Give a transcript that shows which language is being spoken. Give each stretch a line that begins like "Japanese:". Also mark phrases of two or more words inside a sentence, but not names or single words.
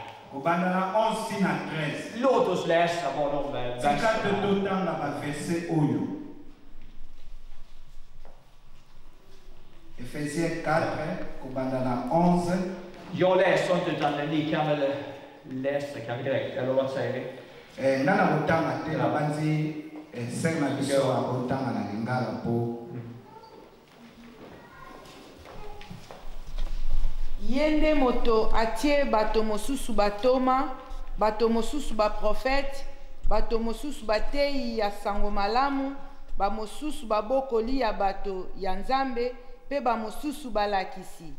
Swedish: Låt oss läsa vad de verserna.
Lingala: Efesiens 4, Kobandana 11.
Swedish: Jag läser inte, utan ni kan väl läsa kanske direkt, eller vad säger ni?
Lingala: Yende moto atie bato mosusu batoma, bato mosusu ba prophète, bato mosusu batei ya sango malamu, ba mosusu babokoli ya bato ya Nzambe, pe ba mosusu balakisi.